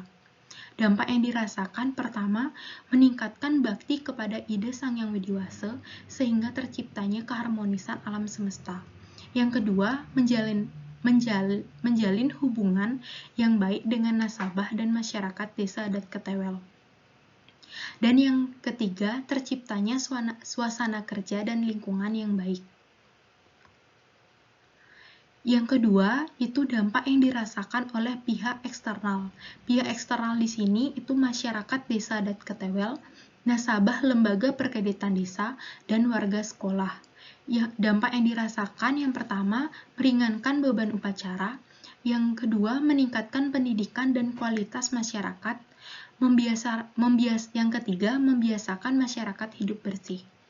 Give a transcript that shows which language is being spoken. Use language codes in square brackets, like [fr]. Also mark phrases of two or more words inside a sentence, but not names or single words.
[id] Dampak yang dirasakan pertama, meningkatkan bakti kepada ide Sang Yang Widiwasa sehingga terciptanya keharmonisan alam semesta. Yang kedua, menjalin hubungan yang baik dengan nasabah dan masyarakat desa adat Ketewel. Dan yang ketiga, terciptanya suasana kerja dan lingkungan yang baik. Yang kedua, itu dampak yang dirasakan oleh pihak eksternal. Pihak eksternal di sini itu masyarakat desa adat Ketewel, nasabah lembaga perkreditan desa, dan warga sekolah. Ya, dampak yang dirasakan yang pertama, meringankan beban upacara. Yang kedua, meningkatkan pendidikan dan kualitas masyarakat. Yang ketiga, membiasakan masyarakat hidup bersih.